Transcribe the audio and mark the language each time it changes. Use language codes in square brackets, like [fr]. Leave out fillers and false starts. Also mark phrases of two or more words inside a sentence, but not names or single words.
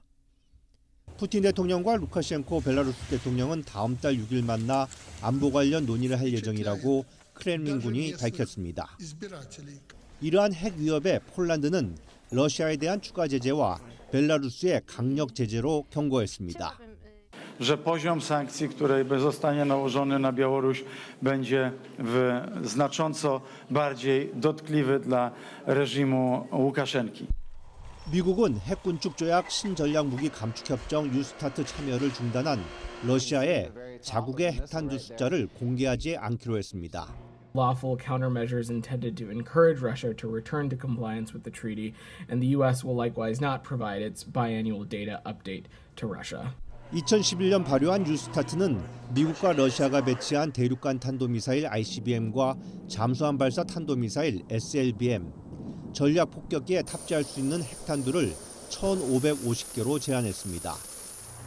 [ko] 푸틴 대통령과 루카셴코 벨라루스 대통령은 다음 달 6일 만나 안보 관련 논의를 할 예정이라고 크렘린군이 밝혔습니다. 이러한 핵 위협에 폴란드는 러시아에 대한 추가 제재와 벨라루스의 강력 제재로 경고했습니다. [pl] Że poziom sankcji, który zostanie nałożony na Białoruś, będzie znacząco bardziej dotkliwy dla reżimu Łukaszenki. [ko] 미국은 핵군축 조약 신전략무기 감축 협정 뉴스타트 참여를 중단한 러시아의 자국의 핵탄두 숫자를 공개하지 않기로 했습니다. [en] Lawful countermeasures intended to encourage Russia to return to compliance with the treaty, and the U.S. will likewise not provide its biannual data update to Russia. [ko] 2011년 발효한 뉴스타트는 미국과 러시아가 배치한 대륙간 탄도미사일 ICBM과 잠수함 발사 탄도미사일 SLBM, 전략 폭격기에 탑재할 수 있는 핵탄두를 1,550개로 제한했습니다.